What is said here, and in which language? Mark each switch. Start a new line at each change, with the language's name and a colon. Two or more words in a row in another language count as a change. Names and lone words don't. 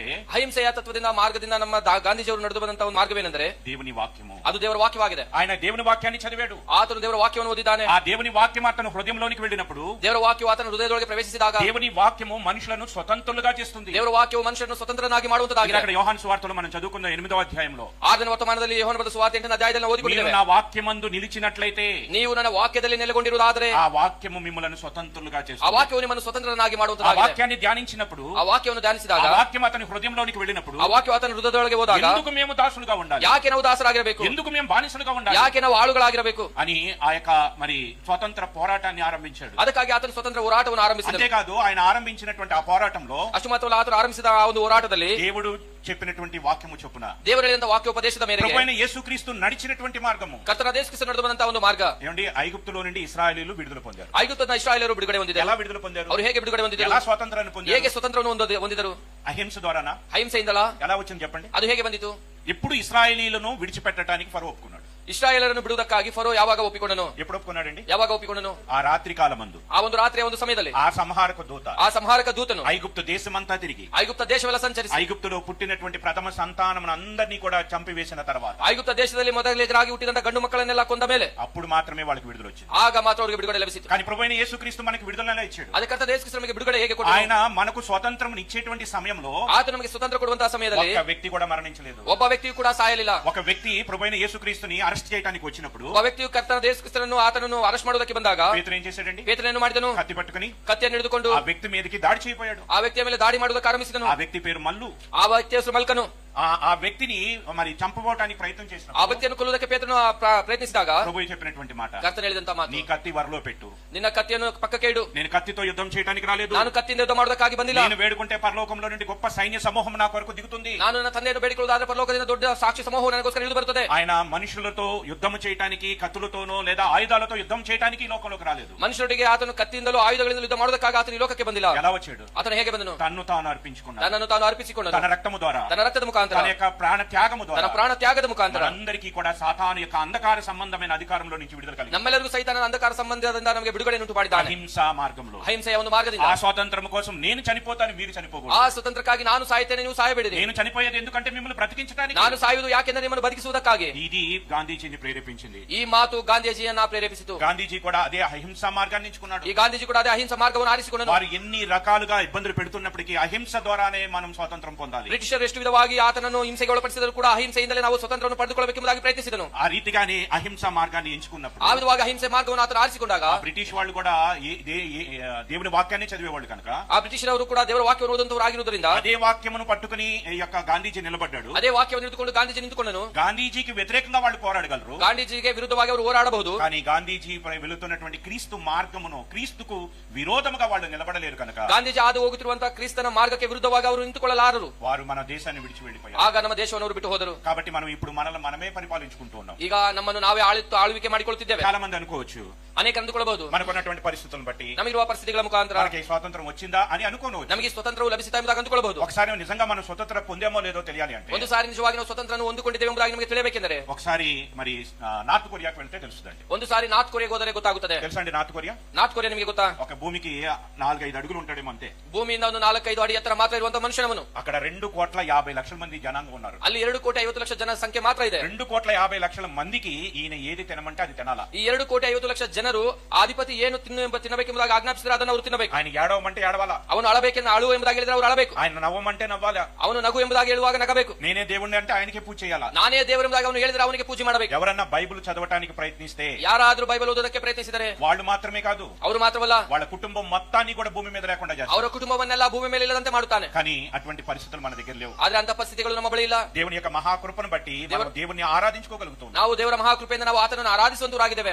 Kannada: ಅಹಿಂಸೆಯ ತತ್ವದಿಂದ ಮಾರ್ಗದಿಂದ ನಮ್ಮ ಗಾಂಧೀಜಿಯವರು ನಡೆದು ಬಂದಂತಹ ಒಂದು ಮಾರ್ಗವೇನೆಂದರೆ
Telugu: దేవుని వాక్యము.
Kannada: ಅದು ದೇವರ ವಾಕ್ಯವಾಗಿದೆ.
Telugu: ఆయన దేవుని వాక్యాన్ని చదివాడు.
Kannada: ಆತನು ದೇವರ ವಾಕ್ಯವನ್ನು ಓದಿದ್ದಾನೆ.
Telugu: ఆ దేవుని వాక్యం అతను హృదయంలోనికి వెళ్ళినప్పుడు,
Kannada: ದೇವರ ವಾಕ್ಯವು ಆತನ ಹೃದಯದೊಳಗೆ ಪ್ರವೇಶಿಸಿದಾಗ,
Telugu: దేవుని వాక్యము మనుషులను స్వతంత్రులుగా చేస్తుంది.
Kannada: ದೇವರ ವಾಕ್ಯವು ಮನುಷ್ಯರನ್ನು ಸ್ವತಂತ್ರನಾಗಿ ಮಾಡುವಂತದ್ದಾಗಿದೆ.
Telugu: అక్కడ యోహాను సువార్తలో మనం చదువుకున్న 8వ అధ్యాయంలో,
Kannada: 6ನೇ ವರ್ತಮಾನದಲ್ಲಿ ಯೋಹಾನ ಬರೆದ ಸುವಾರ್ತೆ 8ನೇ ಅಧ್ಯಾಯದಲ್ಲಿ ಓದಿಕೊಂಡಿದ್ದೇವೆ.
Telugu: నా వాక్యమందు నిలిచినట్లయితే,
Kannada: ನೀವು ನನ್ನ ವಾಕ್ಯದಲ್ಲಿ ನೆಲೆಗೊಂಡಿರುವುದಾದರೆ,
Telugu: ఆ వాక్యము మిమ్మలను స్వతంత్రులుగా చేస్తుంది.
Kannada: ಆ ವಾಕ್ಯವು ನಿಮ್ಮನ್ನು ಸ್ವತಂತ್ರನಾಗಿ
Telugu: ఆ
Kannada: ಮಾಡುವಂತದ್ದಾಗಿದೆ.
Telugu: వాక్యాన్ని ధ్యానించినప్పుడు,
Kannada: ಆ ವಾಕ್ಯವನ್ನು ಧ್ಯಾನಿಸಿದಾಗ,
Telugu: ఆ వాక్యం అతని హృదయంలోనికి వెళ్ళినప్పుడు,
Kannada: ಆ ವಾಕ್ಯವು ಆತನ ಹೃದಯದೊಳಗೆ ಹೋದಾಗ,
Telugu: ఎందుకు మేము దాసులుగా ఉండాలి?
Kannada: ಯಾಕೆ ನಾವು ದಾಸರಾಗಿರಬೇಕು?
Telugu: ఎందుకు మేము బానిసలుగా ఉండాలి?
Kannada: ಯಾಕೆ ನಾವು ಆಳುಗಳಾಗಿರಬೇಕು
Telugu: అని ఆ యొక్క మరి స్వతంత్ర పోరాటాన్ని ఆరంభించాడు.
Kannada: ಅದಕ್ಕಾಗಿ ಆತನ ಸ್ವತಂತ್ರ ಹೋರಾಟವನ್ನು ಆರಂಭಿಸಿದನು.
Telugu: అంతేకాదు, ఆయన ఆరంభించినటువంటి ఆ పోరాటంలో
Kannada: ಅಷ್ಟು ಮಾತ್ರವಲ್ಲ, ಆತನು ಆರಂಭಿಸಿದ ಆ ಒಂದು ಹೋರಾಟದಲ್ಲಿ
Telugu: దేవుడు చెప్పినటువంటి వాక్యము చొప్పున,
Kannada: ದೇವರ ಹೇಳಿದಂತ ವಾಕ್ಯೋಪದೇಶದ ಮೇರೆಗೆ
Telugu: ప్రభువైన యేసుక్రీస్తు నడిచినటువంటి మార్గము,
Kannada: ಕರ್ತನ ಯೇಸು ಕ್ರಿಸ್ತನು ನಡೆದು ಬಂದಂತಹ ಒಂದು ಮಾರ್ಗ,
Telugu: ఏమండి, ఐగుప్తులో నుండి ఇశ్రాయేలీయులు విడుదల పొందారు.
Kannada: ಐಗುಪ್ತದ ಇಸ್ರಾಯೇಲರು ಬಿಡುಗಡೆ ಹೊಂದಿದರು.
Telugu: ఎలా విడుదల పొందారు?
Kannada: ಅವರು ಹೇಗೆ ಬಿಡುಗಡೆ ಹೊಂದಿದರು?
Telugu: ఎలా స్వాతంత్రాన్ని పొందారు?
Kannada: ಹೇಗೆ ಸ್ವತಂತ್ರವನ್ನು ಹೊಂದಿದರು?
Telugu: అహింస ద్వారానా?
Kannada: ಅಹಿಂಸೆಯಿಂದಲಾ?
Telugu: ఎలా వచ్చింది చెప్పండి?
Kannada: ಅದು ಹೇಗೆ ಬಂದಿತು?
Telugu: ఎప్పుడు ఇశ్రాయేలీయులను విడిచిపెట్టడానికి ఫరో ఒప్పుకున్నాడు.
Kannada: ಇಸ್ರಾಯೇಲರನ್ನು ಬಿಡುವುದಕ್ಕಾಗಿ ಫರೋ ಯಾವಾಗ ಒಪ್ಪಿಕೊಂಡನು?
Telugu: ఎప్పుడు ఒప్పుకున్నాడండి?
Kannada: ಯಾವಾಗ ಒಪ್ಪಿಕೊಂಡನು?
Telugu: ఆ రాత్రి కాలమందు
Kannada: ಆ ಒಂದು ರಾತ್ರಿಯ ಒಂದು ಸಮಯದಲ್ಲಿ
Telugu: ఆ సంహారక దూత
Kannada: ಆ ಸಂಹಾರಕ ದೂತನು
Telugu: ఐగుప్తు దేశమంతా తిరిగి
Kannada: ಐಗುಪ್ತ ದೇಶವೆಲ್ಲ ಸಂಚರಿಸಿ
Telugu: ఐగుప్తులో పుట్టినటువంటి ప్రథమ సంతానమును అందరినీ కూడా చంపివేసిన తర్వాత
Kannada: ಐಗುಪ್ತ ದೇಶದಲ್ಲಿ ಮೊದಲಿಗರಾಗಿ ಹುಟ್ಟಿದಂತ ಗಂಡು ಮಕ್ಕಳನ್ನೆಲ್ಲ ಕೊಂದ ಮೇಲೆ
Telugu: అప్పుడు మాత్రమే వాళ్ళకి విడుదల వచ్చింది.
Kannada: ಆಗ ಮಾತ್ರ ಅವರಿಗೆ ಬಿಡುಗಡೆ ಲಭಿಸಿತು.
Telugu: కానీ ప్రభువైన యేసుక్రీస్తు మనకి విడుదల ఇచ్చాడు.
Kannada: ಅದಕ್ಕಂತ ಯೇಸು ಕ್ರಿಸ್ತನಿಗೆ ಬಿಡುಗಡೆ ಹೇಗೆ ಕೊಟ್ಟನು?
Telugu: ఆయన మనకు స్వతంత్రం ఇచ్చేటువంటి సమయంలో
Kannada: ಆತ ನಮಗೆ ಸ್ವತಂತ್ರ ಕೊಡುವಂತಹ ಸಮಯದಲ್ಲಿ
Telugu: ఒక వ్యక్తి కూడా మరణించలేదు.
Kannada: ಒಬ್ಬ ವ್ಯಕ್ತಿಯು ಕೂಡ ಸಾಯಲಿಲ್ಲ.
Telugu: ఒక వ్యక్తి ప్రభువైన యేసుక్రీస్తుని అరెస్ట్ చేయడానికి వచ్చినప్పుడు
Kannada: ಒಬ್ಬ ವ್ಯಕ್ತಿಯು ಕರ್ತನ ಯೇಸು ಕ್ರಿಸ್ತನನ್ನು ಆತನನ್ನು ಅರೆಸ್ಟ್ ಮಾಡುವುದಕ್ಕೆ ಬಂದಾಗ
Telugu: పేతురు ఏం చేశాడండి?
Kannada: ಪೇತ್ರನು ಮಾಡಿದನು,
Telugu: కత్తి పట్టుకుని
Kannada: ಕತ್ತಿಯನ್ನು ಹಿಡಿದುಕೊಂಡು
Telugu: ఆ వ్యక్తి మీదకి దాడి చేయబోయాడు.
Kannada: ಆ ವ್ಯಕ್ತಿಯ ಮೇಲೆ ದಾಳಿ ಮಾಡುವುದಕ್ಕೆ ಆರಂಭಿಸಿದನು.
Telugu: ఆ వ్యక్తి పేరు మల్లు.
Kannada: ಆ ವ್ಯಕ್ತಿಯ ಹೆಸರು ಮಲ್ಕನು.
Telugu: ఆ వ్యక్తిని మరి చంపబోవడానికి ప్రయత్నం
Kannada: ಆ
Telugu: చేసినప్పుడు
Kannada: ವ್ಯಕ್ತಿಯನ್ನು ಕೊಲ್ಲುವುದಕ್ಕೆ ಪೇತ್ರನು ಪ್ರಯತ್ನಿಸಿದಾಗ
Telugu: ప్రభువు చెప్పినటువంటి మాట,
Kannada: ಕರ್ತನು ಹೇಳಿದಂತ ಮಾತು,
Telugu: నీ కత్తి వరలో పెట్టు.
Kannada: ನಿನ್ನ ಕತ್ತಿಯನ್ನು ಪಕ್ಕಕ್ಕೆ ಇಡು.
Telugu: నేను కత్తితో యుద్ధం చేయడానికి రాలేదు.
Kannada: ನಾನು ಕತ್ತಿಯಿಂದ ಯುದ್ಧ ಮಾಡುವುದಕ್ಕಾಗಿ ಬಂದಿಲ್ಲ.
Telugu: నేను వేడుకుంటే పరలోకంలో నుండి గొప్ప సైన్య సమూహం నా కొరకు దిగుతుంది.
Kannada: ನಾನು ನನ್ನ ತಂದೆಯನ್ನು ಬೇಡಿಕೊಳ್ಳುವುದಾದ್ರೆ ಪರಲೋಕದಿಂದ ದೊಡ್ಡ ಸಾಕ್ಷಿ ಸಮೂಹವು ನನಗೋಸ್ಕರ ಇಳಿದು ಬರುತ್ತದೆ.
Telugu: ఆయన మనుషులతో యుద్ధం చేయడానికి కత్తులతోనో లేదా ఆయుధాలతో యుద్ధం చేయడానికి ఈ లోకంలోకి రాలేదు.
Kannada: ಮನುಷ್ಯರೊಟ್ಟಿಗೆ ಆತನು ಕತ್ತಿಯಿಂದಲೂ ಆಯುಧಗಳಿಂದ ಯುದ್ಧ ಮಾಡುವುದಕ್ಕಾಗಿ ಆತನು ಈ ಲೋಕಕ್ಕೆ ಬಂದಿಲ್ಲ.
Telugu: ఎలా వచ్చాడు?
Kannada: ಆತನು ಹೇಗೆ ಬಂದನು?
Telugu: తన్ను తాను అర్పించుకున్నాడు.
Kannada: ತನ್ನನ್ನು ತಾನು ಅರ್ಪಿಸಿಕೊಂಡನು.
Telugu: తన రక్తము ద్వారా,
Kannada: ತನ್ನ ರಕ್ತದ ಮುಖಾಂತರ,
Telugu: తన యొక్క ప్రాణ త్యాగము
Kannada: ತನ್ನ
Telugu: ద్వారా
Kannada: ಪ್ರಾಣ ತ್ಯಾಗದ ಮುಖಾಂತರ
Telugu: అందరికీ కూడా సాతాను యొక్క అంధకార సంబంధమైన అధికారంలో నుంచి విడుదల కలిగింది.
Kannada: ನಮ್ಮೆಲ್ಲರಿಗೂ ಸೈತಾನನ ಅಂಧಕಾರ ಸಂಬಂಧದಿಂದ ನಮಗೆ ಬಿಡುಗಡೆ ಉಂಟು ಮಾಡಿದ್ದಾನೆ.
Telugu: అహింసా మార్గంలో,
Kannada: ಅಹಿಂಸೆಯ ಒಂದು ಮಾರ್ಗದಿಂದ.
Telugu: ఆ స్వాతంత్రం కోసం నేను చనిపోతాను, మీరు
Kannada: ಆ
Telugu: చనిపోకూడదు.
Kannada: ಸ್ವತಂತ್ರಕ್ಕಾಗಿ ನಾನು ಸಾಯ್ತೇನೆ, ನೀವು ಸಾಯಬೇಡಿರಿ.
Telugu: నేను చనిపోయేది ఎందుకంటే మిమ్మల్ని బ్రతికించడానికి.
Kannada: ನಾನು ಸಾಯುವುದು ಯಾಕೆಂದ್ರೆ ನಿಮ್ಮನ್ನು ಬದುಕಿಸುವುದಕ್ಕಾಗಿ.
Telugu: ఇది గాంధీజీని ప్రేరేపించింది.
Kannada: ಈ ಮಾತು ಗಾಂಧೀಜಿಯನ್ನ ಪ್ರೇರೇಪಿಸಿತು.
Telugu: గాంధీజీ కూడా అదే అహింసా మార్గాన్ని ఎంచుకున్నాడు.
Kannada: ಈ ಗಾಂಧೀಜಿ ಕೂಡ ಅದೇ ಅಹಿಂಸಾ ಮಾರ್ಗವನ್ನು ಆರಿಸಿಕೊಂಡನು.
Telugu: వారు ఎన్ని రకాలుగా ఇబ్బందులు పెడుతున్నప్పటికీ అహింస ద్వారానే మనం స్వాతంత్రం పొందాలి.
Kannada: ಬ್ರಿಟಿಷರು ಎಷ್ಟು ವಿಧವಾಗಿ ಆತನನ್ನು ಹಿಂಸೆಗೆ ಒಳಪಡಿಸಿದರೂ ಕೂಡ ಅಹಿಂಸೆಯಿಂದಲೇ ನಾವು ಸ್ವತಂತ್ರವನ್ನು ಪಡೆದುಕೊಳ್ಳಬೇಕೆಂಬುದಾಗಿ ಪ್ರಯತ್ನಿಸಿದನು.
Telugu: ఆ రీతిగానే అహింసా మార్గాన్ని ఎంచుకున్నప్పుడు
Kannada: ಆ ವಿಧವಾಗಿ ಅಹಿಂಸೆ ಮಾರ್ಗವನ್ನು ಆತನು ಆರಿಸಿಕೊಂಡಾಗ
Telugu: బ్రిటిష్ వాళ్ళు కూడా దేవుని వాక్యాన్ని చదివేవాళ్ళు కనుక
Kannada: ಆ ಬ್ರಿಟಿಷರವರು ಕೂಡ ದೇವರ ವಾಕ್ಯವನ್ನು ಓದುವಂತವರು ಆಗಿರುವುದರಿಂದ
Telugu: అదే వాక్యమును పట్టుకుని ఈ యొక్క గాంధీజీ నిలబడ్డాడు.
Kannada: ಅದೇ ವಾಕ್ಯವನ್ನು ಹಿಡಿದುಕೊಂಡು ಗಾಂಧೀಜಿ ನಿಂತುಕೊಂಡನು.
Telugu: గాంధీజీకి వ్యతిరేకంగా వాళ్ళు పోరాడగలరు,
Kannada: ಗಾಂಧೀಜಿಗೆ ವಿರುದ್ಧವಾಗಿ ಅವರು ಹೋರಾಡಬಹುದು.
Telugu: కానీ గాంధీజీ వెళుతున్నటువంటి క్రీస్తు మార్గమును, క్రీస్తుకు విరోధముగా వాళ్ళు నిలబడలేరు కనుక
Kannada: ಗಾಂಧೀಜಿ ಹಾದು ಹೋಗುತ್ತಿರುವಂತಹ ಕ್ರಿಸ್ತನ ಮಾರ್ಗಕ್ಕೆ ವಿರುದ್ಧವಾಗಿ ಅವರು ನಿಂತುಕೊಳ್ಳಲಾರರು.
Telugu: వారు మన దేశాన్ని విడిచి వెళ్ళిపోయారు.
Kannada: ಆಗ ನಮ್ಮ ದೇಶವನ್ನು ಅವರು ಬಿಟ್ಟು ಹೋದರು.
Telugu: కాబట్టి మనం ఇప్పుడు మనల్ని మనమే పరిపాలించుకుంటూ ఉన్నాం.
Kannada: ಈಗ ನಮ್ಮನ್ನು ನಾವೇ ಆಳ್ವಿಕೆ ಮಾಡಿಕೊಳ್ಳುತ್ತಿದ್ದೇವೆ.
Telugu: చాలా మంది అనుకోవచ్చు,
Kannada: ಅನೇಕ ಅಂದುಕೊಳ್ಳಬಹುದು,
Telugu: మనకున్నటువంటి పరిస్థితులను బట్టి
Kannada: ನಮಗಿರುವ ಪರಿಸ್ಥಿತಿಗಳ ಮುಖಾಂತರ
Telugu: మనకి స్వాతంత్రం వచ్చిందా అని అనుకోవచ్చు.
Kannada: ನಮಗೆ ಸ್ವತಂತ್ರವು ಲಭಿಸಿತಾ ಎಂಬುದಾಗಿ ಅಂದುಕೊಳ್ಳಬಹುದು.
Telugu: ఒకసారి నిజంగా మనం స్వతంత్రం పొందేమో లేదో తెలియాలి అంటే
Kannada: ಒಂದು ಸಾರಿ ನಿಜವಾಗಿ ನಾವು ಸ್ವತಂತ್ರವನ್ನು ಹೊಂದಿಕೊಂಡಿದ್ದೇವೆ ಎಂಬುದಾಗಿ ನಮಗೆ ತಿಳಿಯಬೇಕೆಂದರೆ
Telugu: ఒకసారి మరి నార్త్ కొరియాకి వెళ్తే తెలుస్తుందండి.
Kannada: ಒಂದು ಸಾರಿ ನಾರ್ತ್ ಕೊರಿಯಾಗೆ ಹೋದರೆ ಗೊತ್ತಾಗುತ್ತದೆ.
Telugu: తెలుసండి నార్త్ కొరియా?
Kannada: ನಾರ್ತ್ ಕೊರಿಯಾ ನಿಮಗೆ ಗೊತ್ತಾ?
Telugu: ఒక భూమికి 4-5 అడుగులు ఉంటాడేమో అంతే.
Kannada: ಭೂಮಿಯಿಂದ ಒಂದು 4-5 ಅಡಿ ಎತ್ತರ ಮಾತ್ರ ಇರುವಂತಹ ಮನುಷ್ಯನವನು.
Telugu: అక్కడ 2,50,00,000 మంది జనాంగం ఉన్నారు.
Kannada: ಅಲ್ಲಿ 2,50,00,000 ಜನ ಸಂಖ್ಯೆ ಮಾತ್ರ ಇದೆ.
Telugu: 2,50,00,000 మందికి ఈయన ఏది తినమంటే అది తినాలా.
Kannada: ಈ 2,50,00,000 ಜನರು ಅಧಿಪತಿ ಏನು ತಿನ್ನಬೇಕೆಂಬುದಾಗಿ ಆಜ್ಞಾಪಿಸಿದ್ರೆ ಅದನ್ನು ಅವರು ತಿನ್ನಬೇಕು.
Telugu: ఆయన ఏడవమంటే ఏడవాలా.
Kannada: ಅವನು ಅಳಬೇಕೆಂದು ಅಳು ಎಂಬುದಾಗಿ ಹೇಳಿದ್ರೆ ಅವರು ಅಳಬೇಕು.
Telugu: ఆయన నవ్వమంటే నవ్వాలా.
Kannada: ಅವನು ನಗು ಎಂಬುದಾಗಿ ಹೇಳುವಾಗ ನಗಬೇಕು.
Telugu: నేనే దేవుణ్ణి అంటే ఆయనకే పూజ చేయాలా.
Kannada: ನಾನೇ ದೇವರು ಎಂಬುದಾಗಿ ಅವನು ಹೇಳಿದ್ರೆ ಅವನಿಗೆ ಪೂಜೆ ಮಾಡಬೇಕು.
Telugu: ఎవరన్నా బైబిల్ చదవటానికి ప్రయత్నిస్తే,
Kannada: ಯಾರಾದ್ರೂ ಬೈಬಲ್ ಓದೋದಕ್ಕೆ ಪ್ರಯತ್ನಿಸಿದರೆ
Telugu: వాళ్ళు మాత్రమే కాదు,
Kannada: ಅವರು ಮಾತ್ರವಲ್ಲ
Telugu: వాళ్ళ కుటుంబం మొత్తాన్ని కూడా భూమి మీద లేకుండా చేస్తారు.
Kannada: ಅವರ ಕುಟುಂಬವನ್ನೆಲ್ಲ ಭೂಮಿ ಮೇಲೆ ಇಲ್ಲದಂತೆ ಮಾಡುತ್ತಾನೆ.
Telugu: కానీ అటువంటి పరిస్థితులు మన దగ్గర లేవు.
Kannada: ಆದ್ರೆ ಅಂತ ಪರಿಸ್ಥಿತಿಗಳು ನಮ್ಮ ಬಳಿ ಇಲ್ಲ.
Telugu: దేవుని యొక్క మహాకృపను బట్టి మనం దేవుణ్ణి ఆరాధించుకోగలుగుతాం.
Kannada: ನಾವು ದೇವರ ಮಹಾಕೃಪೆಯಿಂದ ನಾವು ಆತನನ್ನು ಆರಾಧಿಸುವಂತರಾಗಿದ್ದೇವೆ.